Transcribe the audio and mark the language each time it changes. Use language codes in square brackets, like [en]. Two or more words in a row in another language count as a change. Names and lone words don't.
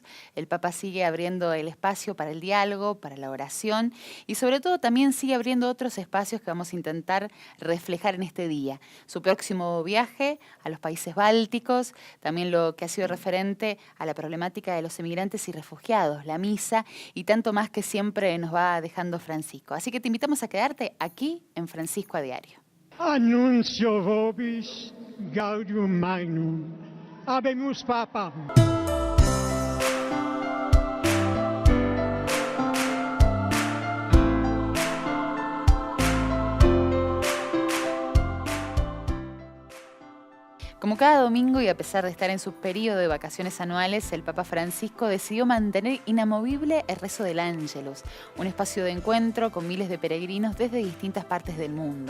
[es] El Papa sigue abriendo el espacio para el diálogo, para la oración y sobre todo también sigue abriendo otros espacios que vamos a intentar reflejar en este día. Su próximo viaje a los países bálticos, también lo que ha sido referente a la problemática de los emigrantes y refugiados, la misa y tanto más que siempre nos va dejando Francisco. Así que te invitamos a quedarte aquí en Francisco a Diario. [la] Annuncio vobis gaudium magnum. Habemus Papa. [es] Como cada domingo y a pesar de estar en su periodo de vacaciones anuales, el Papa Francisco decidió mantener inamovible el rezo del Ángelus, un espacio de encuentro con miles de peregrinos desde distintas partes del mundo.